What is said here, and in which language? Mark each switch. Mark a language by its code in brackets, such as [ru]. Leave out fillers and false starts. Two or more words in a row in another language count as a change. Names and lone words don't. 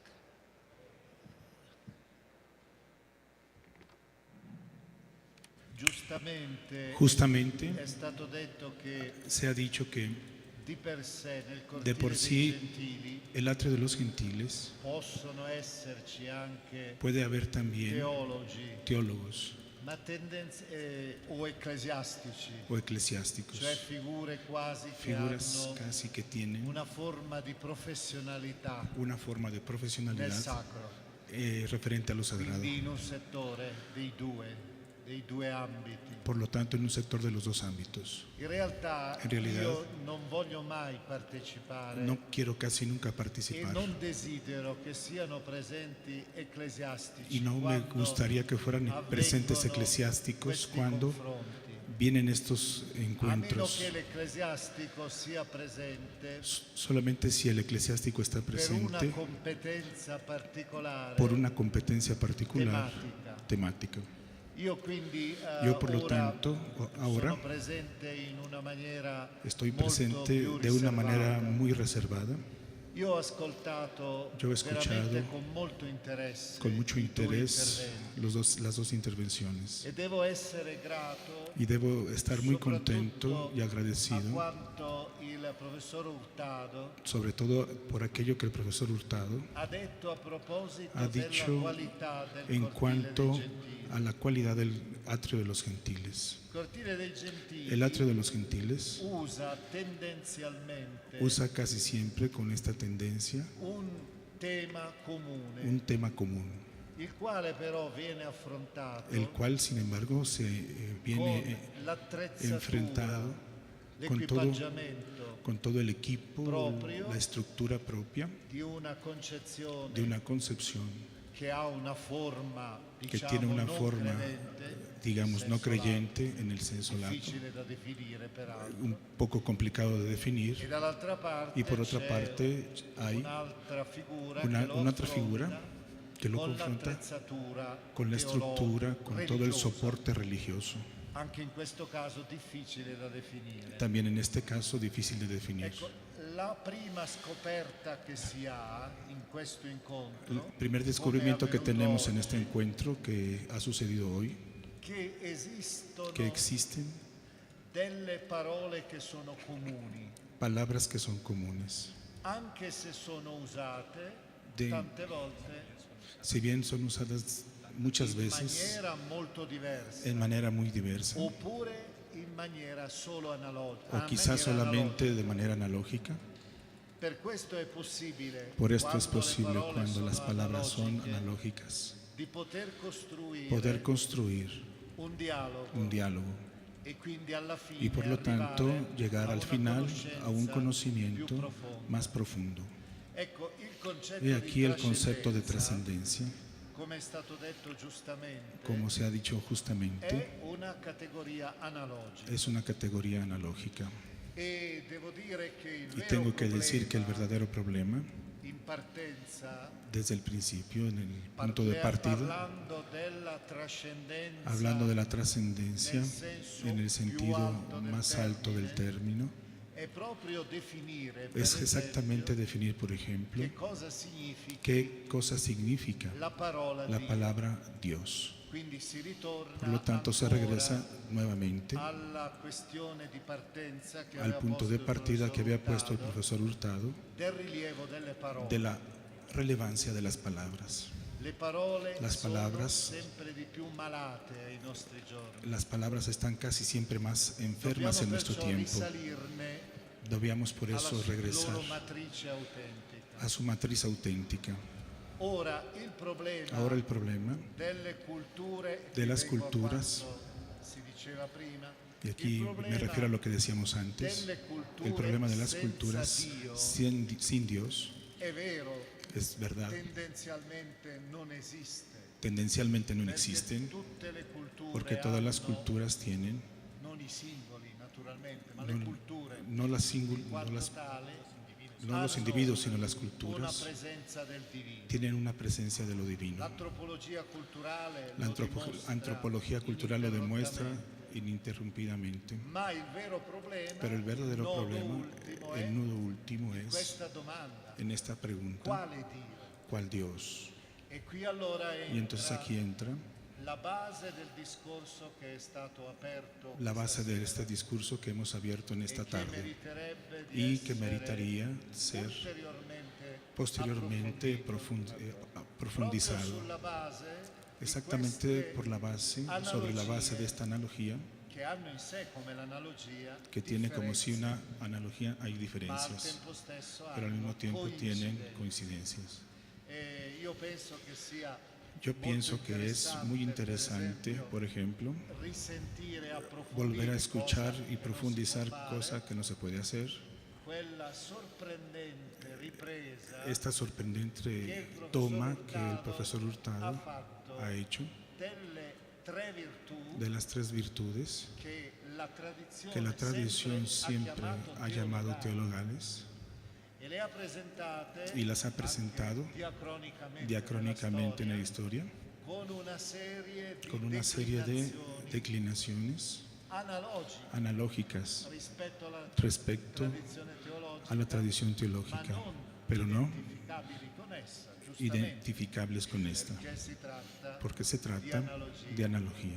[es] Justamente se ha dicho que de por sí el atrio de los gentiles puede haber también teólogos o eclesiásticos, cioè figuras casi que tienen [it] una forma di professionalità nel sacro, [es] referente a lo sagrado. [it] quindi in un settore dei due ambiti. [es] Por lo tanto, en un sector de los dos ámbitos. [it] In realtà io non voglio mai partecipare, [es] no quiero casi nunca [it] e [es] participar [it] non desidero che siano presenti ecclesiastici [es] y no me gustaría que fueran presentes eclesiásticos cuando vienen estos [it] a meno [es] encuentros. [it] che l'ecclesiastico sia presente [es] Solamente si el eclesiástico está [it] per una [es] presente [it] competenza particolare, [es] por una competencia particular, [it] tematica. [es] temática. [it] Io quindi [es] Yo, por lo [it] ora [es] tanto, ahora [it] sono presente in una maniera [es] estoy [it] molto [es] presente [it] più [es] de una manera [it] riservata. [es] muy reservada. [it] Io ho ascoltato [es] Yo he escuchado [it] veramente con molto interesse [es] con mucho [it] i tuoi [es] interés [it] interventi. [es] las dos intervenciones. [it] E devo essere grato [es] Y debo estar muy [it] soprattutto [es] contento y [it] a [es] agradecido, [it] quanto il professor Hurtado [es] sobre todo por aquello que el profesor Hurtado [it] ha detto a proposito [es] ha [it] della [es] dicho [it] qualità del [es] en [it] Cortile [es] cuanto [it] dei Gentili. [es] a la cualidad del atrio de los gentiles. [it] Il Cortile dei Gentili [es] El atrio de los gentiles [it] usa tendenzialmente [es] usa casi siempre con esta tendencia [it] un tema comune, [es] un tema común, [it] il quale però viene affrontato [es] el cual sin embargo se viene [it] con l'attrezzatura, [es] enfrentado [it] l'equipaggiamento [es] con todo el equipo, [it] proprio [es] la estructura propia [it] di una concezione [es] de una concepción [it] che ha una forma, [es] que [it] diciamo, [es] tiene una [it] non [es] forma, [it] credente, [es] digamos, [it] in [es] no [it] senso lato, [es] creyente en el [it] senso lato, difficile da definire peraltro. [es] un poco complicado de [it] E [es] definir, [it] dall'altra parte [es] y por otra [it] c'è [es] parte hay [it] un'altra figura [es] una [it] che lo [es] otra figura [it] affronta [es] que lo [it] con [es] confronta [it] l'attrezzatura [es] con la estructura, con todo el [it] teologico-religiosa, [es] soporte religioso. [it] anche in questo caso difficile da definire. [es] También en este caso difícil de definir. [it] Ecco, la prima scoperta che si ha in questo [es] El [it] incontro, [es] primer descubrimiento que tenemos en este encuentro que ha sucedido hoy, [it] che esistono [es] que existen [it] delle parole che sono comuni, [es] palabras que son comunes. [it] anche se sono usate [es] De- [it] tante volte [es] Si bien son usadas muchas [it] in [es] veces [it] maniera molto diversa, [es] en manera muy diversa, [it] oppure in maniera solo analogica. [es] o quizás solamente de manera analógica. [it] Per questo è possibile, [es] Por esto es [it] quando le [es] posible [it] parole [es] cuando [it] sono [es] las palabras son [it] analogiche, [es] analógicas, [it] di poter [es] poder construir [it] un dialogo [es] un diálogo [it] e quindi alla fine [es] y por lo tanto [it] arrivare [es] llegar [it] a [es] al [it] una [es] final a un [it] conoscenza [es] conocimiento [it] più profonda. [es] más profundo. [it] Ecco, il concetto [es] He aquí [it] di [es] el concepto de [it] trascendenza, [es] trascendencia, [it] come è stato detto giustamente, [es] como se ha dicho justamente, [it] è una categoria analogica. [es] es una categoría analógica. [it] E devo dire che il [es] Y [it] vero [es] tengo que decir que el [it] problema [es] verdadero problema, [it] in partenza, [es] desde el principio, en el punto de partida, [it] parlando della trascendenza, [es] hablando de la trascendencia [it] nel senso [es] en el [it] più [es] sentido [it] alto del [es] más alto del término, [it] è proprio definire, per [es] es [it] esempio, [es] exactamente definir, por ejemplo, [it] che cosa significa [es] qué cosa significa [it] la parola [es] la [it] Dio. [es] palabra Dios. [it] Quindi si ritorna [es] Por lo tanto, se [it] ancora [es] regresa nuevamente [it] alla questione di partenza che [es] al [it] aveva [es] punto [it] posto [es] de [it] il [es] partida que [it] professor [es] había puesto el [it] Hurtado, [es] profesor Hurtado [it] del rilievo delle parole. [es] de la relevancia de las palabras. [it] Le parole [es] Las palabras- [it] sono sempre di più malate ai nostri giorni. [es] Las palabras están casi siempre más enfermas [it] Dobbiamo [es] en nuestro [it] perciò [es] tiempo. [it] risalirne [es] Debíamos por eso [it] alla [es] regresar [it] loro matrice autentica. [es] a su matriz auténtica. [it] Ora il problema [es] Ahora el problema, [it] delle culture, [es] de las [it] qui vengo a [es] culturas, [it] quanto si diceva prima, [es] y aquí [it] il [es] me [it] problema [es] refiero a lo que decíamos antes, [it] delle culture [es] el problema de las [it] senza [es] culturas [it] Dio [es] sin Dios, [it] è vero, [es] es verdad, [it] tendenzialmente non esiste, [es] tendencialmente no [it] perché [es] existen, [it] tutte le culture [es] porque todas las [it] hanno, [es] culturas tienen, [it] non i singoli naturalmente, ma [es] no, [it] le culture [es] no las [it] in [es] no [it] quanto [es] las- [it] tale [es] no los [it] hanno [es] individuos, sino las [it] una [es] culturas, [it] presenza del divino. [es] tienen una presencia de lo divino. [it] L'antropologia culturale [es] La [it] lo dimostra [es] antropología cultural lo demuestra [it] ininterrottamente. [es] ininterrumpidamente. [it] Ma il vero problema, [es] Pero el verdadero [it] nodo [es] problema, [it] ultimo, [es] el [it] è [es] nudo último [it] in [es] es [it] questa domanda: [es] en esta pregunta, [it] quale Dio? [es] ¿cuál Dios? [it] E qui allora [es] Y entonces [it] entra [es] aquí entra [it] la base del discorso che è stato aperto [es] la base de [it] questa [es] este discurso que hemos abierto en esta [it] sera, e che [es] tarde [it] meriterebbe di [es] y que [it] essere [es] meritaría ser [it] posteriormente [es] posteriormente [it] approfondito. [es] profundizado. [it] Proprio sulla base di [es] Exactamente [it] queste [es] por la base, sobre la base de esta analogía, [it] che hanno in sé come l'analogia [es] que tiene como si [it] differenze, [es] una analogía hay [it] ma al [es] diferencias, [it] tempo stesso [es] pero al mismo [it] hanno [es] tiempo tienen [it] coincidenze. [es] coincidencias. [it] Io penso che sia [es] Yo pienso [it] molto [es] que es muy interesante, por ejemplo, [it] risentire, approfondire [es] volver a escuchar [it] cosa [es] y [it] che non [es] profundizar [it] si può fare, [es] cosa que no se puede hacer. [it] quella sorprendente ripresa [es] Esta sorprendente toma que el profesor Hurtado ha hecho [it] delle tre virtù [es] de las tres virtudes [it] che [es] que la tradición siempre ha llamado teologales teologales [it] e le ha presentate [es] y las ha presentado [it] anche diacronicamente [es] diacrónicamente en la [it] nella [es] historia [it] storia, con una [es] con una serie de declinaciones analógicas respecto a la tradición teológica, pero no identificables con esta, porque se trata de analogía.